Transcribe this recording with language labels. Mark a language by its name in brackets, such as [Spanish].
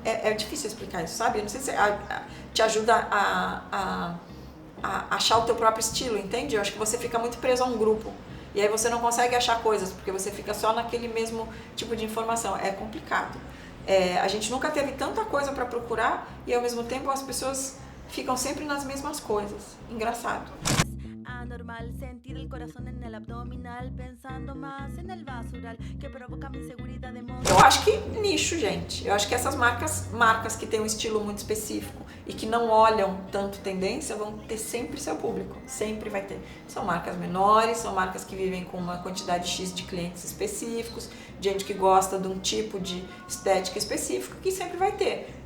[Portuguese] É difícil explicar isso, sabe? Eu não sei se te ajuda a achar o teu próprio estilo, entende? Eu acho que você fica muito preso a um grupo. E aí você não consegue achar coisas, porque você fica só naquele mesmo tipo de informação. É complicado. A gente nunca teve tanta coisa para procurar e ao mesmo tempo as pessoas ficam sempre nas mesmas coisas. Engraçado. [Spanish] Normal sentir el corazón en el abdominal pensando más en el basural que provoca mi inseguridad emocional. [Portuguese] Eu acho que nicho, gente. Eu acho que essas marcas que têm um estilo muito específico e que não olham tanto tendência vão ter sempre seu público, sempre vai ter. São marcas menores, são marcas que vivem com uma quantidade X de clientes específicos, gente que gosta de um tipo de estética específico que sempre vai ter.